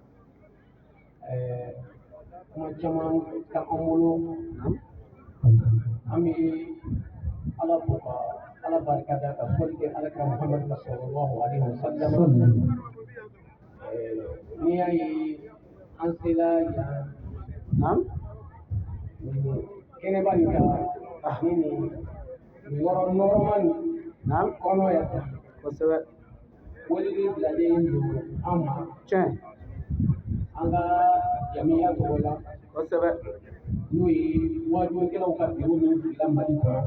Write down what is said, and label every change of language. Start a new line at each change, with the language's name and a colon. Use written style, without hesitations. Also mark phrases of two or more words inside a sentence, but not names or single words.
Bambara: kuma jaman ta amulo ami ala buka ala barka da ka fulke ala ka Muhammad
Arabic: صلى الله عليه وسلم
Bambara: ni ai an sila ya nam kene bani ka ni yɔrɔ nɔrɔman nam kɔnɔ ya kosɛbɛ weleli bilalen don an ma tiɲɛ an ka jamiya tɔgɔ la kosɛbɛ n'o ye wajukɛlaw ka biro min sigila Mali kɔnɔ